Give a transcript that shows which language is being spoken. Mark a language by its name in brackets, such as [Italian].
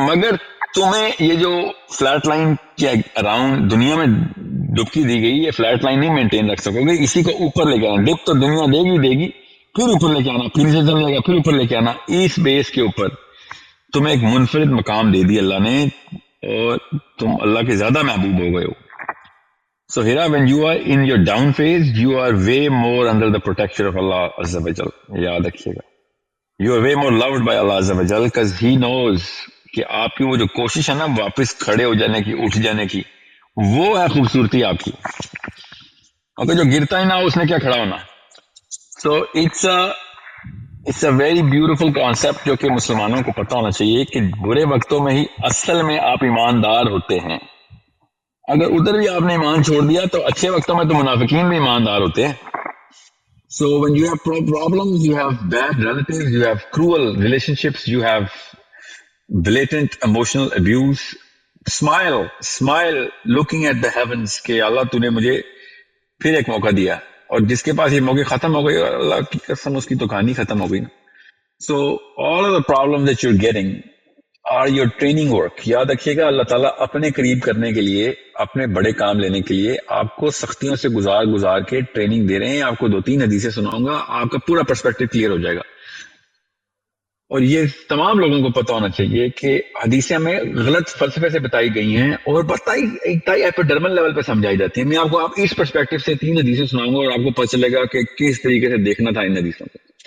[Urdu] مگر تمہیں یہ جو فلیٹ لائن کے اراؤنڈ دنیا میں ڈبکی دی گئی، یہ فلیٹ لائن نہیں مینٹین رکھ سکو گے، اسی کو اوپر لے کے آنا. ڈپ تو دنیا دے گی پھر اوپر لے کے آنا، پھر سے چلے گا پھر اوپر لے کے آنا. اس بیس کے اوپر تمہیں ایک منفرد مقام دے دی اللہ نے، اور تم اللہ کے زیادہ محبوب ہو گئے ہو. [English] So Hira, when you are in your down phase, you are way more under the protection of Allah Azza wa Jal. [Urdu] یاد رکھیے گا. [English] You are way more loved by Allah Azza wa Jal because He knows [Urdu] کہ آپ کی وہ جو کوشش ہے نا واپس کھڑے ہو جانے کی، اٹھ جانے کی، وہ ہے خوبصورتی آپ کی. اگر جو گرتا ہی نہ ہو اس نے کیا کھڑا ہونا. [English] So it's a very beautiful concept [Urdu] جو کہ مسلمانوں کو پتہ ہونا چاہیے کہ برے وقتوں میں ہی اصل میں آپ ایماندار ہوتے ہیں. اگر ادھر بھی آپ نے ایمان چھوڑ دیا تو اچھے وقتوں میں تو منافقین بھی ایماندار ہوتے ہیں. [English] So when you have problems, you have bad relatives, you have cruel relationships, you have blatant emotional abuse, smile looking at the heavens [Urdu] کہ اللہ تو نے مجھے پھر ایک موقع دیا، اور جس کے پاس یہ موقع ختم ہو گئی اللہ کی قسم اس کی تو کہانی ختم ہو گئی. [English] So all of the problems that you're getting are your training work. [Urdu] یاد رکھیے گا اللہ تعالیٰ اپنے قریب کرنے کے لیے، اپنے بڑے کام لینے کے لیے آپ کو سختیوں سے گزار کے ٹریننگ دے رہے ہیں. آپ کو 2-3 حدیثیں سناؤں گا، آپ کا پورا پرسپیکٹو کلیئر ہو جائے گا. اور یہ تمام لوگوں کو پتہ ہونا چاہیے کہ حدیثیں ہمیں غلط فلسفے سے بتائی گئی ہیں اور بتائی ایپیڈرمل لیول پہ سمجھائی جاتی ہیں. میں آپ کو اس پرسپیکٹو سے 3 حدیثیں سناؤں گا اور آپ کو پتہ چلے گا کہ کس طریقے سے دیکھنا تھا ان حدیثوں کو.